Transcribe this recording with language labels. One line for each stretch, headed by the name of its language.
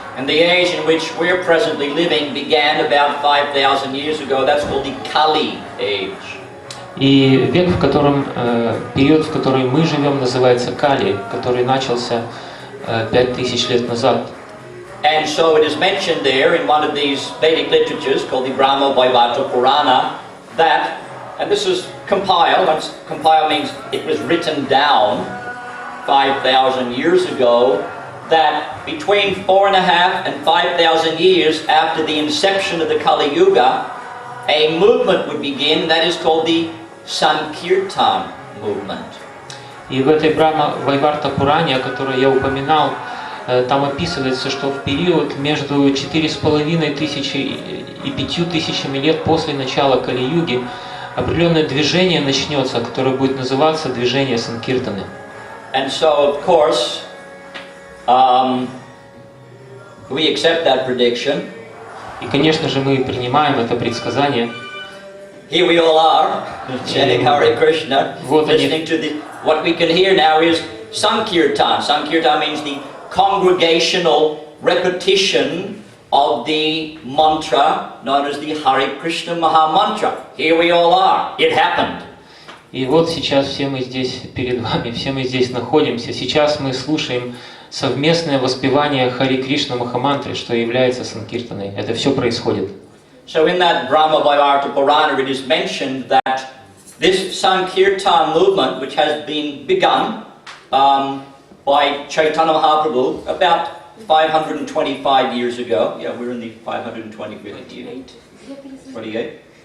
English: And the age in which we're presently living began about 5,000 years ago. That's called the Kali age.
Russian: И век, период, в который мы живем, называется Кали, который начался 5000 лет назад.
English: And so it is mentioned there in one of these Vedic literatures called the Brahma Vaivata Purana that, and this is compiled, compiled means it was written down 5,000 years ago, that between 4,500 and 5,000 years after the inception of the Kali Yuga, a movement would begin that is called the Sankirtan movement.
Russian: И в этой Брахма Вайварта Пуране, о которой я упоминал, там описывается, что в период между 4500 и 5000 лет после начала Кали-юги определенное движение начнется, которое будет называться движение Санкиртаны.
English: And so, of course, we accept that prediction.
Russian: И, конечно же, мы принимаем это предсказание.
English: Here we all are, chanting Hare Krishna, listening to what we can hear now is Sankirtan. Sankirtan means the congregational repetition of the mantra known as the Hare Krishna Maha Mantra. Here we all are. It happened.
Russian: И вот сейчас все мы здесь перед вами, все мы здесь находимся. Сейчас мы слушаем совместное воспевание Хари Кришна Махамантры, что является Санкиртаной. Это все происходит.
English: So in that Brahma Vaivarta Purana it is mentioned that this Sankirtan movement, which has been begun by Chaitanya Mahaprabhu about 525 years ago. Yeah, we're in the 528 years. 28?